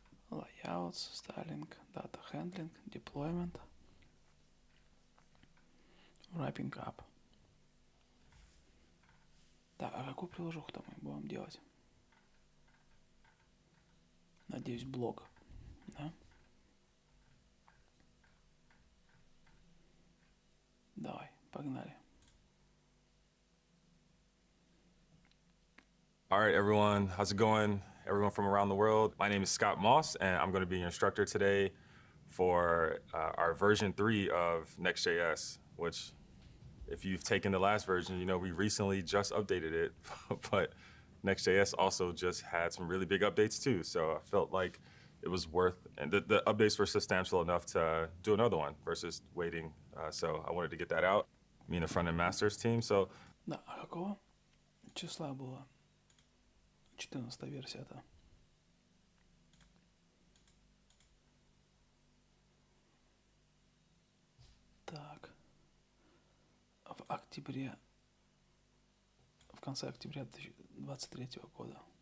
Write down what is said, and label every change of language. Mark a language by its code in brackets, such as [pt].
[en] Layouts, styling, data handling, deployment, wrapping up. [ru] Так, а какую приложуху-то мы будем делать? Надеюсь, блог, да? Давай, погнали. [en] All right, everyone, how's it going? Everyone from around the world. My name is Scott Moss, and I'm going to be your instructor today for our version 3 of Next.js, which if you've taken the last version, you know we recently just updated it, but Next.js also just had some really big updates too. So I felt like it was worth, and the updates were substantial enough to do another one versus waiting. So I wanted to get that out, me and the front-end masters team. So [ru] Да, а какого числа была 14 версия-то? Так. В октябре, в конце октября 2023 года.